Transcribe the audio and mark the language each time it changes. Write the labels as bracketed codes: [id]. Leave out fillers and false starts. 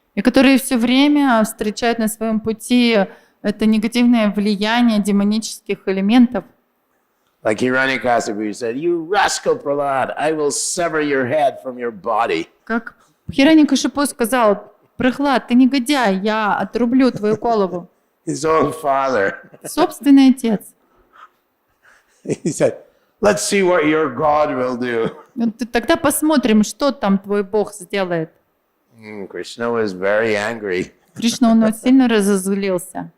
[ru] и которые все время встречают на своем пути это негативное влияние демонических элементов. [en] Like Hiranyakasipu said, "You rascal Prahlad, I will sever your head from your body." [ru] Как Хираньякашипу сказал: Прохлад, ты негодяй, я отрублю твою голову. [en] His own father. [ru] Собственный отец. [en] He said, "Let's see what your God will do." [ru] Тогда посмотрим, что там твой Бог сделает. [en] Krishna was very angry. [ru] Кришна, он сильно разозлился.